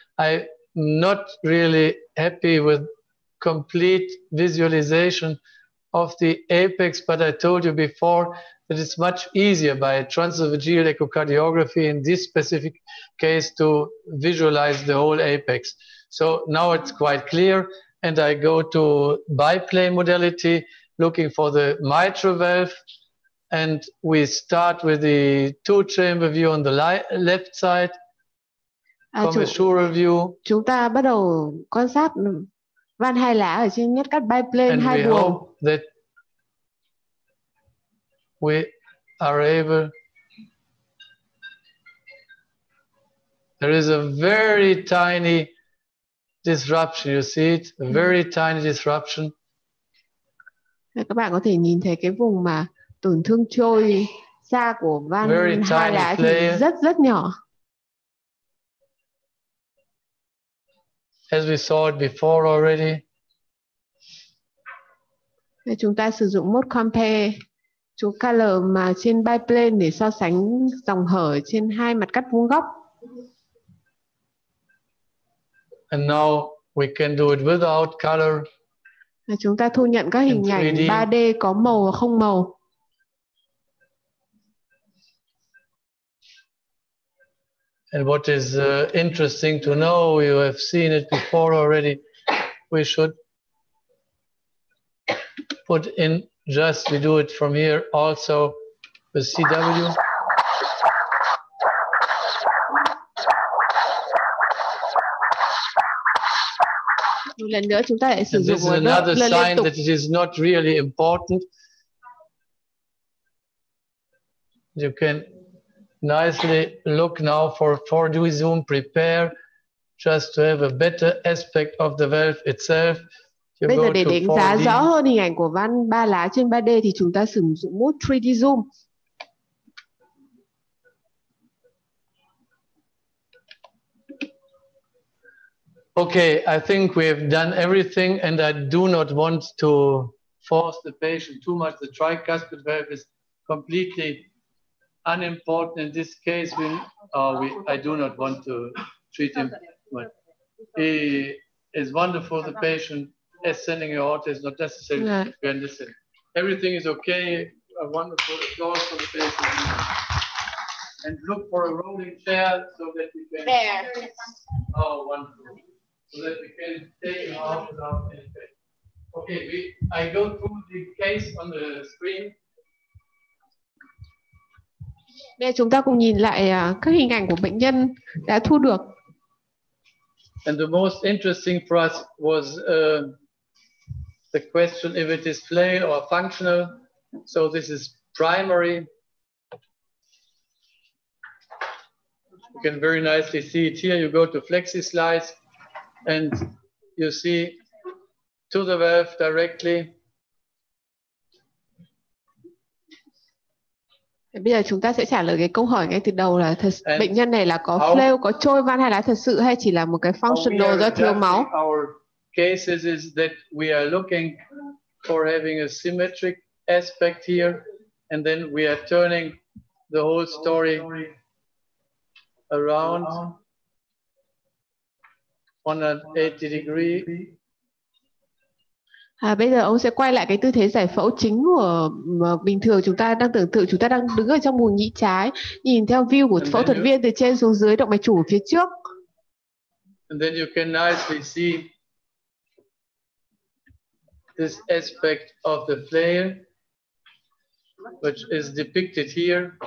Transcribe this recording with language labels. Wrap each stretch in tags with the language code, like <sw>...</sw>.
<en>I'm not really happy with complete visualization of the apex, but I told you before that it's much easier by transesophageal echocardiography in this specific case to visualize the whole apex. So now it's quite clear, and I go to biplane modality, looking for the mitral valve, and we start with the 2-chamber view on the left side, commissura view.</en> <vi>Chúng ta bắt đầu quan sát van hai lá ở trên nhát cắt biplane hai buồng.</vi> <en>We are able. There is a very tiny disruption. You see it? A very tiny disruption.</en> <vi>Các bạn có thể nhìn thấy cái vùng mà tổn thương trôi xa của van hai lá thì rất nhỏ.</vi> <en>As we saw it before already.</en> <vi>Chúng ta sử dụng mode compare chú color mà trên biplane để so sánh dòng hở trên hai mặt cắt vuông góc.</vi> <en>And now we can do it without color.</en> <vi>Chúng ta thu nhận các hình ảnh 3D có màu và không màu.</vi> <en>And what is interesting to know, you have seen it before already, we should put in just, we do it from here also with CW.</en> <vi>Một lần nữa chúng ta lại sử dụng</vi> <en>this is another sign that it is not really important. You can nicely look now for 4D zoom, prepare just to have a better aspect of the valve itself.</en> <vi>Bây giờ để đánh giá rõ hơn hình ảnh của van 3 lá trên 3D thì chúng ta sử dụng mode 3D zoom.</vi> <en>Okay, I think we've done everything, and I do not want to force the patient too much. The tricuspid valve is completely unimportant in this case. I do not want to treat him. But he is wonderful. The patient ascending aorta is not necessary. Yeah. Listen. Everything is okay. A wonderful applause for the patient. And look for a rolling chair so that we can. There. Oh, wonderful. So that we can take him out without any pain. Okay, I go through the case on the screen.</en> <vi>Đây chúng ta cùng nhìn lại các hình ảnh của bệnh nhân đã thu được.</vi> <en>And the most interesting for us was the question if it is flail or functional. So this is primary. You can very nicely see it here. You go to flexi slides and you see to the valve directly.</en> <vi>Bây giờ chúng ta sẽ trả lời cái câu hỏi ngay từ đầu là bệnh nhân này là có flail, có trôi van hai lá thật sự hay chỉ là một cái functional do thiếu máu?</vi> <en>Our cases is that we are looking for having a symmetric aspect here, and then we are turning the whole story around 180 degree.</en> <vi>Bây giờ ông sẽ quay lại cái tư thế giải phẫu chính của bình thường chúng ta đang tưởng tượng, chúng ta đang đứng ở trong buồng nhĩ trái, nhìn theo view của phẫu thuật viên từ trên xuống dưới, động mạch chủ phía trước.</vi> <en>And then you can nicely see this aspect of the flail, which is depicted here.</en>